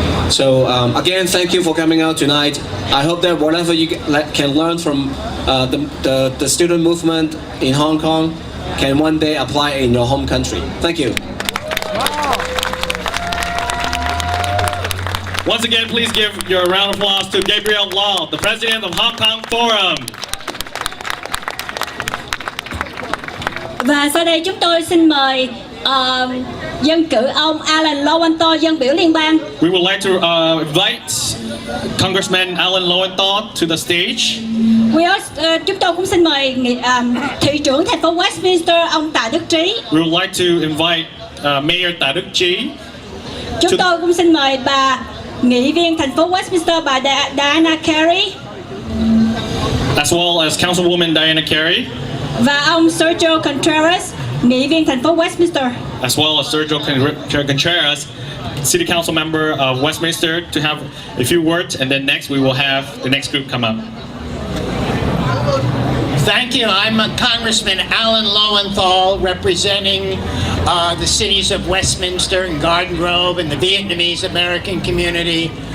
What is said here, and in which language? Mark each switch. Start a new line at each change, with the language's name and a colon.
English: So again, thank you for coming out tonight. I hope that whatever you can learn from the student movement in Hong Kong can one day apply in your home country. Thank you. Once again, please give your round of applause to Gabriel Law, the president of Hong Kong Forum.
Vietnamese: Và sau đây chúng tôi xin mời dân cử ông Alan Lowenthal, dân biểu liên bang.
English: We would like to invite Congressman Alan Lowenthal to the stage.
Vietnamese: Chúng tôi cũng xin mời thị trưởng thành phố Westminster, ông Tạ Đức Trí.
English: We would like to invite Mayor Tạ Đức Trí.
Vietnamese: Chúng tôi cũng xin mời bà nghị viên thành phố Westminster, bà Diana Carey.
English: As well as Councilwoman Diana Carey.
Vietnamese: Và ông Sergio Contreras, nghị viên thành phố Westminster.
English: As well as Sergio Contreras, City Council member of Westminster, to have a few words, and then next we will have the next group come up. Thank you. I'm Congressman Alan Lowenthal, representing the cities of Westminster and Garden Grove and the Vietnamese American community.